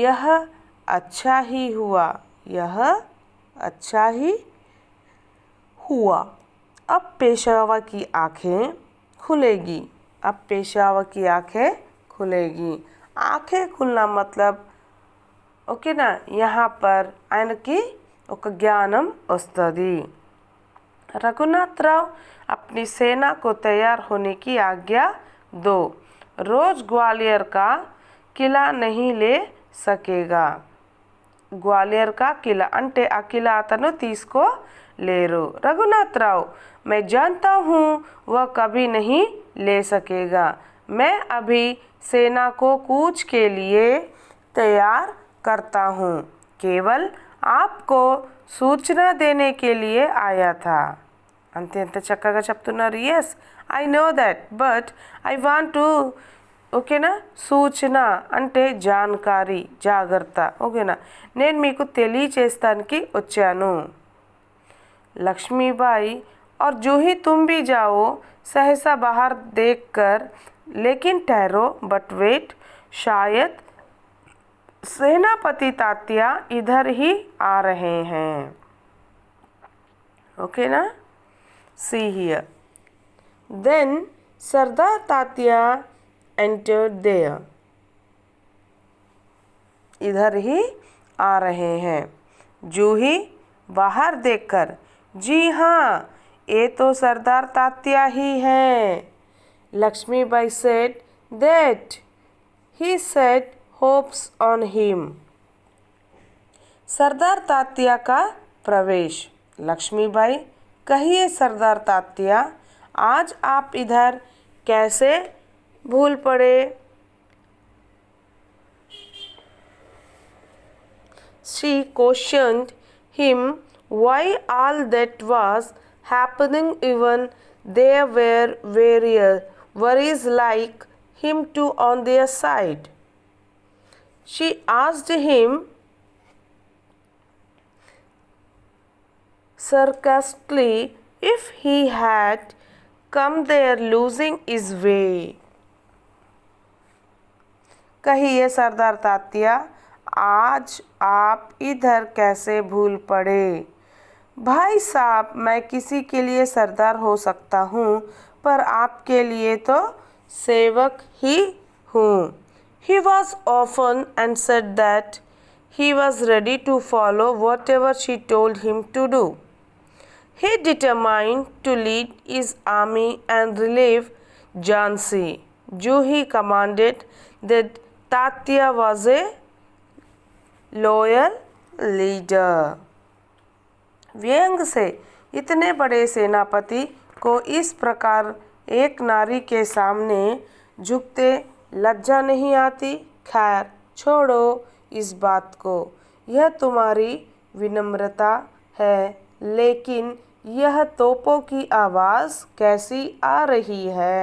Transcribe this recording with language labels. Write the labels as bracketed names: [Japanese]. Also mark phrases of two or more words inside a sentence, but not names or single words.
[Hindi] यह अच्छा ही हुआ, यह अच्छा ही हुआ। अब पेशवा की आंखें खुलेगी, अब पेशवा की आंखें खुलेगी। आंखें खुलना मतलब ఓకేనా यहाँ पर [Telugu] ఆయనకి ఒక జ్ఞానం వస్తుంది। [Hindi] रघुनाथ राव अपनी सेना को तैयार होने की आज्ञा दो, रोज ग्वालियर का किला नहीं ले सकेगा। ग्वालियर का किला [Telugu] అంటే ఆ కిలా అతను తీసుకోలేరు। [Hindi] रघुनाथ राव मैं जानता हूँ वह कभी नहीं ले सकेगा, मैं अभी सेना को कूच के लिए तैयार करता हूँ, केवल आपको सूचना देने के लिए आया था। [Telugu] అంతే ఎంత చక్కగా చెప్తున్నారు। [English] yes I know that but I want to [Telugu] ఓకేనా సూచన అంటే జాన్కారీ జాగ్రత్త ఓకేనా నేను మీకు తెలియచేస్తానికి వచ్చాను। [Hindi] लक्ष्मीबाई और जूही तुम भी जाओ सहसा बाहर देखकर, लेकिन ठहरो [English] but wait, [Hindi] शायद सेनापति तात्या इधर ही आ रहे हैं। ओके ना, [English] see here. Then सरदार तात्या entered there. [Hindi] इधर ही आ रहे हैं। जूही बाहर देखकर, जी हाँ ये तो सरदार तात्या ही हैं। [English] लक्ष्मीबाई said that he set hopes on him. [Hindi] सरदार तात्या का प्रवेश। लक्ष्मीबाई कहिए सरदार तात्या आज आप इधर कैसे भूल पड़े। [English] She questioned him why all that was happening, even there were various worries like him too on their side. She asked him sarcastically if he had come there losing his way. [Hindi] कहिए सरदार तात्या आज आप इधर कैसे भूल पड़े। भाई साहब मैं किसी के लिए सरदार हो सकता हूँ पर आपके लिए तो सेवक ही हूँ। [English] He was often and said that he was ready to follow whatever she told him to do. He determined to lead his army and relieve Jhansi. Juhi commanded that Tatya was a loyal leader. [Hindi] व्यंग से इतने बड़े सेनापति को इस प्रकार एक नारी के सामने झुकते लज्जा नहीं आती। खैर छोड़ो इस बात को, यह तुम्हारी विनम्रता है, लेकिन यह तोपों की आवाज़ कैसी आ रही है।